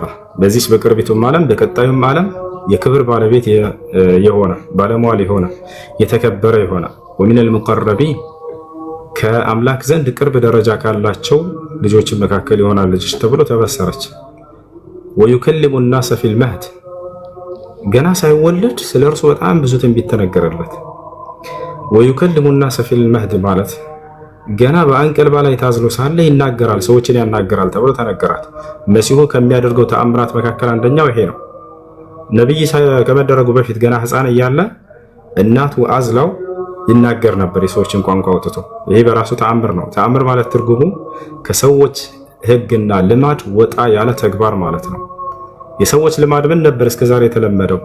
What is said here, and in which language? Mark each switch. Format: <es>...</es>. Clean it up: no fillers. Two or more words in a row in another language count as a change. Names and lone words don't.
<am>በዚህ በቅርቢቱም ዓለም በቀጣዩም ዓለም የክብር ባለቤት የሆነ ባለሟል የሆነ የተከበረ የሆነ</am> <ar>ومن المقربين</ar> <am>ከአምላክ ዘንድ ቅርብ ደረጃ ካላቸው ልጆች መካከል ይሆናል ልጅ ተብሎ ተበሰረች።</am> <ar>ويكلم الناس في المهد</ar> <am>ገና ሳይወለድ ስለርሱ በጣም ብዙ ትንቢት ተነገረለት።</am> <ar>ويكلم الناس في المهد</ar> <am>ማለት ገና በአንቀልባ ላይ ታዝሎ ሳለ ይናገራል፣ ሰዎችን ያናገራል ተብሎ ተነገራት። መሲሁ ከሚያደርገው ተአምራት መካከል አንደኛው ይሄ ነው። ነብይ ከመደረጉ በፊት ገና ሕፃን እያለ እናቱ አዝላው ይናገር ነበር የሰዎችን ቋንቋ አውጥቶ። ይሄ በራሱ ተአምር ነው። ተአምር ማለት ትርጉሙ ከሰዎች ህግና ልማድ ወጣ ያለ ተግባር ማለት ነው። የሰዎች ልማድ ምን ነበር እስከዛሬ የተለመደው?</am>